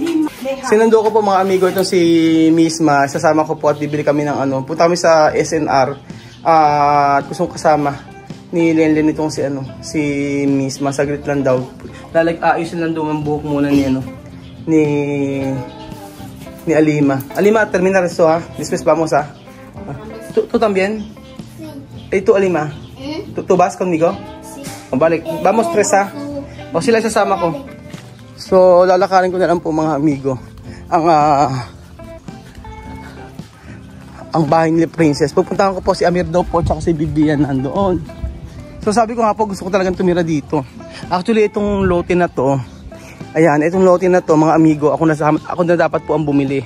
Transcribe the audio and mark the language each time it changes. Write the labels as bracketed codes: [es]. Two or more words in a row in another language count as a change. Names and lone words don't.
[tl] Sinundo ko po mga amigo itong si Misma. Sasama ko po at bibili kami ng ano. Punta kami sa SNR. At gustong kasama ni Lenlen itong si Misma. Saglit lang daw. Ayusin lang daw ang buhok muna ni ni Alima. Alima, [es] termina esto ha. Después vamos ha. ¿Tú también? ¿Tú Alima? ¿Tú vas conmigo? Sí. Balik. Vamos tres ha. [tl] O sila sasama ko. So lalakarin ko na lang po mga amigo ang bahay ni Princess. Pupuntahan ko po si Amir daw po tsaka si Bibian nandoon. So sabi ko nga po gusto ko talagang tumira dito. Actually itong lote na to, ayan, itong lote na to mga amigo, ako na dapat po ang bumili.